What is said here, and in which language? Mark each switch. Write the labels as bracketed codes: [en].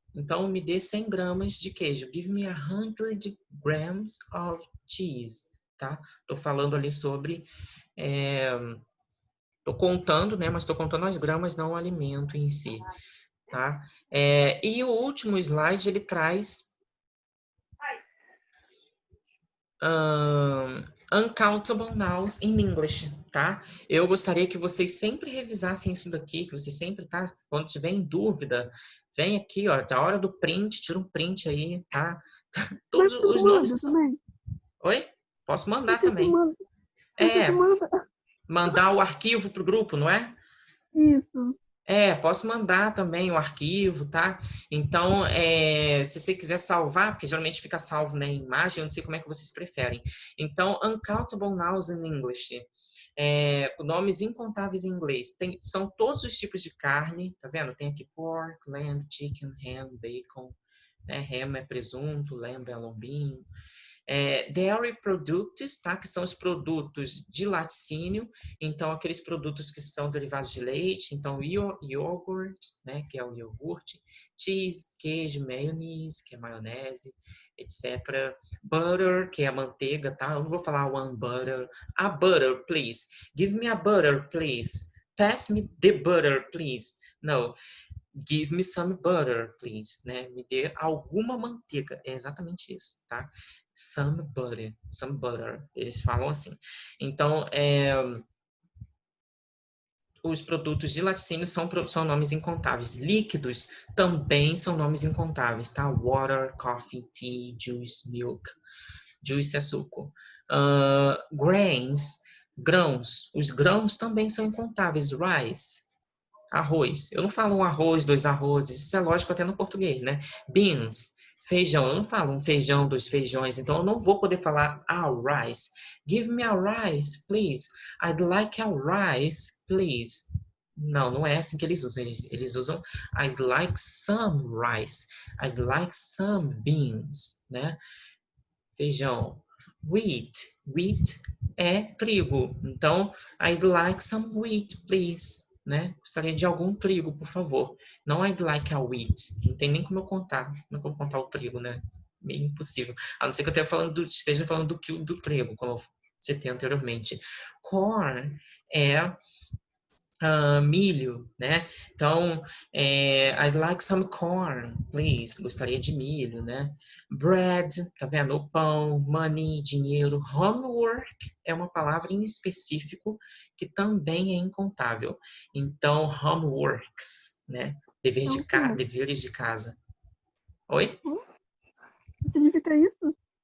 [pt] Então, me dê 100 gramas de queijo. [en] Give me 100 grams of cheese. [pt] Tá? Tô falando ali sobre... tô contando, né? Mas estou contando as gramas, não o alimento em si. Tá? E o último slide, ele traz... [en] uncountable nouns in English, tá? [pt] Eu gostaria que vocês sempre revisassem isso daqui, que vocês sempre, tá? Quando tiver em dúvida, vem aqui, ó, da hora do print, tira um print aí, tá? Mas Todos tu os nomes manda que são... também. Oi? Posso mandar Porque tu também. manda. Porque tu manda. Mandar o arquivo pro grupo, não é? Isso. Posso mandar também o arquivo, tá? Então, se você quiser salvar, porque geralmente fica salvo, né, em imagem, eu não sei como é que vocês preferem. [en] Então, uncountable nouns in English. [pt] Nomes incontáveis em inglês. São todos os tipos de carne, tá vendo? Tem aqui pork, lamb, chicken, ham, bacon. Né? Ham é presunto, lamb é lombinho. Dairy products, tá? Que são os produtos de laticínio, então aqueles produtos que são derivados de leite, então iogurt, né? Que é o iogurte, cheese, queijo, mayonnaise, que é maionese, etc. Butter, que é a manteiga, tá? Eu não vou falar [en] one butter. A butter, please. Give me a butter, please. Pass me the butter, please. No. Give me some butter, please, né? [pt] Me dê alguma manteiga. É exatamente isso, tá? [en] Some butter, some butter. [pt] Eles falam assim. Então, os produtos de laticínio são nomes incontáveis. Líquidos também são nomes incontáveis, tá? [en] Water, coffee, tea, juice, milk. [pt] Juice é suco. Grains, grãos. Os grãos também são incontáveis. Rice, arroz. Eu não falo um arroz, dois arrozes. Isso é lógico até no português, né? Beans, feijão. Eu não falo um feijão, dois feijões. Então, eu não vou poder falar rice. [en] Give me a rice, please. I'd like a rice, please. [pt] Não, não é assim que eles usam. Eles usam [en] I'd like some rice. I'd like some beans, né? Feijão. Wheat. [pt] Wheat é trigo. [en] Então, I'd like some wheat, please. [pt] Né? Gostaria de algum trigo, por favor. Não [en] I'd like a wheat. [pt] Não tem nem como eu contar. Como é que eu vou contar o trigo, né? Meio impossível. A não ser que eu esteja falando do quilo do trigo, como eu citei anteriormente. Corn é milho, né? [en] Então, I'd like some corn, please. [pt] Gostaria de milho, né? Bread, tá vendo? O pão, money, dinheiro. Homework é uma palavra em específico que também é incontável. Então, homeworks, né? Deveres de casa. Oi? Significa isso?